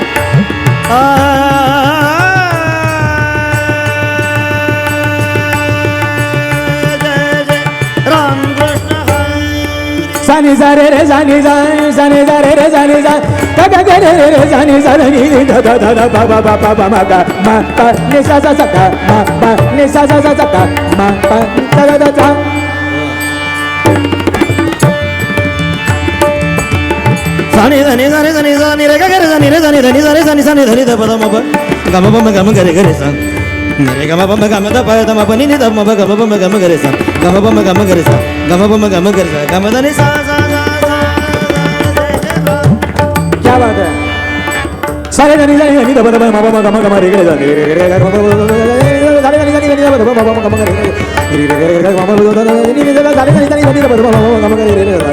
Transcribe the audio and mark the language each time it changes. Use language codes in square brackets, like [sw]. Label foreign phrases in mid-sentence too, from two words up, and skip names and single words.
[hi] राम सा रे रे सा नि सा सा नि सा रे रे सा नि सा गा गा गा रे रे सा नि सा नि नि धा धा धा धा पा पा पा पा पा मा गा मा पा नि सा सा सा गा मा पा नि सा सा सा सा गा मा पा सा सा सा सा सानी धनी सानी धनी सानी रे गा रे सानी रे सानी धनी सानी सानी सानी धनी ध पद म प ग म प म ग म ग रे ग रे सा रे ग म प म ग म द प द म प नि नि द म प ग म प म ग म ग रे सा ग म प म ग म ग रे सा ग म प म ग म ग रे सा ग म ध नि सा सा सा सा क्या बात है सारे धनी धनी धनी ध प द म प म ग म ग म रे ग रे सा रे रे रे ग म प सारे धनी धनी धनी ध प द म प म ग म ग रे रे रे रे रे ग म प द नि नि द सारे धनी धनी धनी ध प द म प म ग म ग रे रे रे